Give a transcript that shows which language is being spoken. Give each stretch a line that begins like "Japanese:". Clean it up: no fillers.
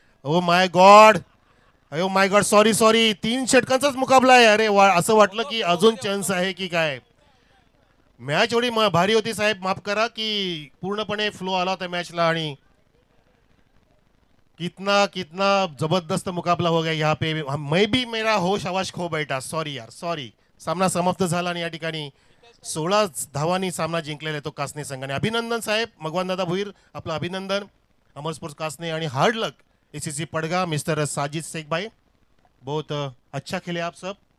Marathi: Oh my God, अयो माय God, sorry 3 षटकांचाच मुकाबला आहे. अरे असं वाटलं की अजून चान्स आहे की काय. मॅच एवढी भारी होती साहेब, माफ करा की पूर्णपणे फ्लो आला होता मॅचला आणि
Hindi: कितना जबरदस्त मुकाबला हो गया यहाँ पे. मैं भी मेरा होश आवाज खो बैठा. सॉरी यार, सॉरी.
Marathi: सामना समाप्त झाला आणि या ठिकाणी 16 धावांनी सामना जिंकलेला आहे तो कासने संघाने. अभिनंदन साहेब, मगवान दादा भुईर, आपलं अभिनंदन. अमर स्पोर्ट्स कासने आणि हार्ड लक
Hindi: ACC पड़गा mister Sajid Sheikh भाई, बहुत अच्छा खेले आप सब।